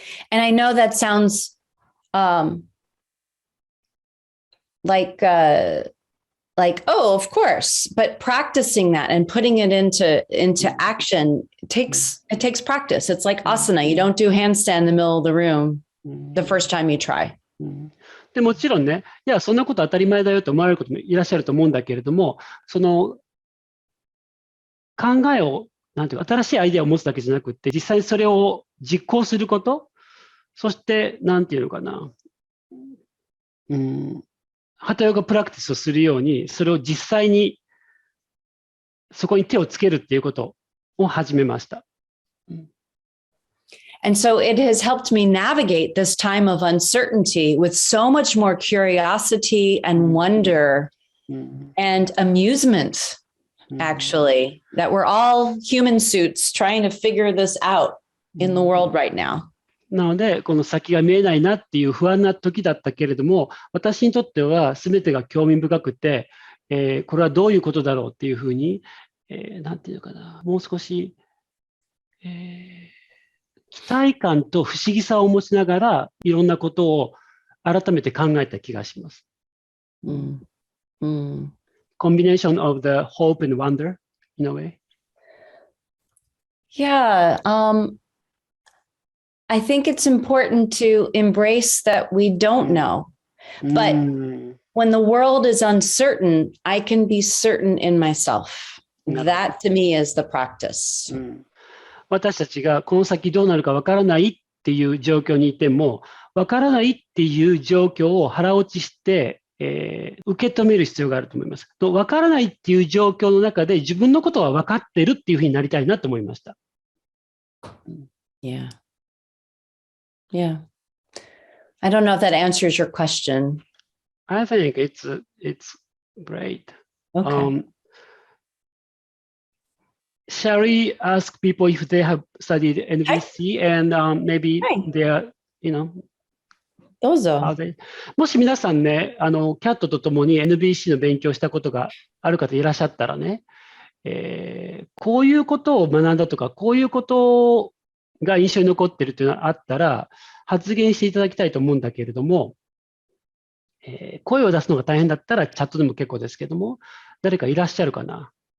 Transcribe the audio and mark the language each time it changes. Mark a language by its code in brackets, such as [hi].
[en] And I know that sounds like, oh, of course, but practicing that and putting it into action takes practice. It's like asana. You don't do handstand in the middle of the room the first time you try. [ja] でもちろんね、いや、そんなこと当たり前だよと思われることもいらっしゃると思うんだけれども、その考えを、なんていうか、新しいアイデアを持つだけじゃなくって、実際にそれを実行すること、そして、なんていうのかな、ハタヨガプラクティスをするように、それを実際にそこに手をつけるっていうことを始めました。 [en] And so it has helped me navigate this time of uncertainty with so much more curiosity and wonder and amusement, actually, that we're all human suits trying to figure this out in the world right now. [ja] なので、この先が見えないなっていう不安な時だったけれども、私にとっては全てが興味深くて、これはどういうことだろうっていうふうに、なんていうのかな、もう少し、期待感と不思議さを持ちながら、いろんなことを改めて考えた気がします。 [en] Combination of the hope and wonder, in a way. Yeah. I think it's important to embrace that we don't know. But when the world is uncertain, I can be certain in myself. That to me is the practice. [ja] 私たちがこの先どうなるかわからないっていう状況にいても、わからないっていう状況を腹落ちして、受け止める必要があると思います。わからないっていう状況の中で自分のことは分かってるっていうふうになりたいなと思いました。 [en] Yeah. Yeah. I don't know if that answers your question. I think it's great. Okay. shall we ask people if they have studied NVC and maybe they are, you know, [ja] どうぞ。もし皆さんね、キャットとともに NVC の勉強したことがある方いらっしゃったらね、こういうことを学んだとか、こういうことが印象に残ってるというのがあったら、発言していただきたいと思うんだけれども、声を出すのが大変だったらチャットでも結構ですけども、誰かいらっしゃるかな。